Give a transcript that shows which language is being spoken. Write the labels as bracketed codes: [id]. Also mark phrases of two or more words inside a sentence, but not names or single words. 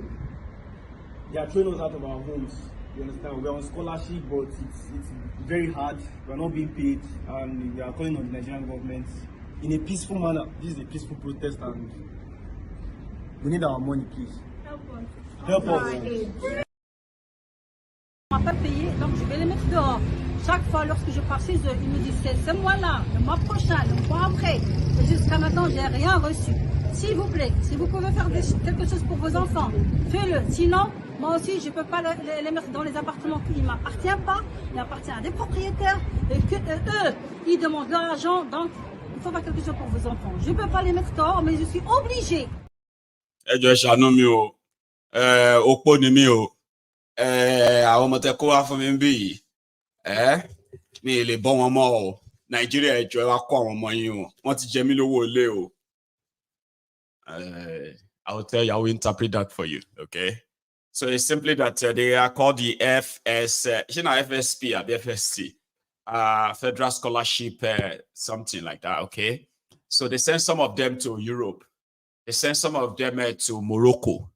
[en] They are throwing us out of our homes. You understand? We are on scholarship, but it's very hard. We are not being paid, and we are calling on the Nigerian government in a peaceful manner. This is a peaceful protest, and we need our money, please. Help us. [fr] On m'a pas payé, donc je vais les mettre dehors. Chaque fois, lorsque je pars chez eux, ils me disent c'est ce mois-là, le mois prochain, le mois après. Et jusqu'à maintenant, j'ai rien reçu. S'il vous plaît, si vous pouvez faire quelque chose pour vos enfants, faites-le. Sinon, moi aussi, je ne peux pas les mettre dans les appartements qui ne m'appartiennent pas. Il appartient à des propriétaires et que eux, ils demandent leur argent. Donc, il faut faire quelque chose pour vos enfants. Je ne peux pas les mettre dehors, mais je suis obligée. [yo] Àwọn ọmọ tẹ́ kó wá fún mi bí mi lè bọ́ wọn mọ́ o. Nàìjíríà ẹjọ́ ẹ wá kó àwọn ọmọ yín o. Wọ́n ti jẹ mí lówó ilé o. [en] I will tell you, I will interpret that for you, okay? So it's simply that they are called the FSP or FSC, Federal Scholarship, something like that, okay? So they send some of them to Europe. They send some of them to Morocco.